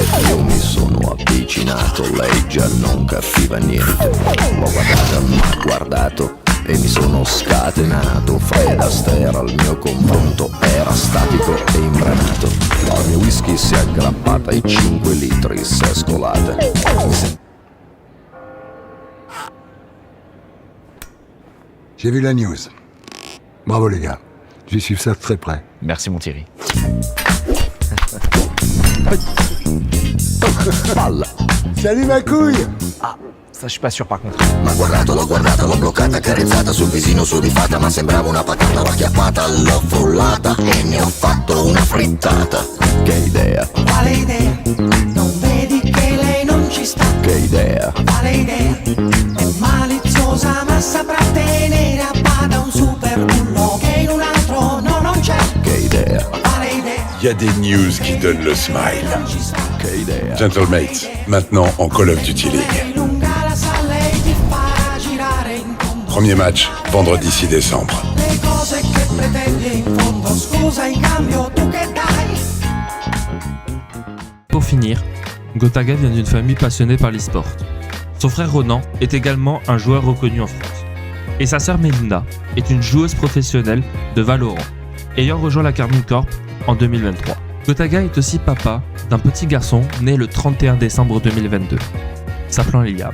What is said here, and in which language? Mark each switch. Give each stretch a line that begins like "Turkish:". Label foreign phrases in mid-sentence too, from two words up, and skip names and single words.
Italian: Io mi sono avvicinato, lei già non capiva niente. L'ho guardata, m'ha guardato e mi sono scatenato. Fred Astaire al mio confronto era statico e imbranato. La mia whisky si è aggrappata ai 5 litri, si è scolata.
French: J'ai vu la news. Bravo les gars. Je vais suivre ça de très près. Merci mon Thierry.
Italian: Palla.
French: Salut ma couille. Ah, ça je suis pas sûr par contre.
Italian: M'ha guardato, l'ho bloccata, accarezzata sul visino sudifata, ma sembrava una patata, l'ho acchiappata, l'ho frullata e ne ho fatto una frittata. Che idea. Quale idea? Non vedi che lei non ci sta? Che idea. Quale idea? È maliziosa ma saprà tenere a bada un super bullo che in un altro no non c'è. Che idea. Quale idea?
French: Il y a des news qui donnent le smile.
Italian: Che idea.
French: Gentlemates, maintenant en Call of Duty League.
Italian: Lunga la sala e ti fa girare in fondo.
French: Premier match, vendredi 6 décembre.
Italian: Le cose che pretendi in fondo, scusa in cambio tu che dai?
French: Pour finir, Gotaga vient d'une famille passionnée par l'e-sport. Son frère Ronan est également un joueur reconnu en France. Et sa sœur Melinda est une joueuse professionnelle de Valorant, ayant rejoint la Carmine Corp en 2023. Gotaga est aussi papa d'un petit garçon né le 31 décembre 2022, s'appelant Liam.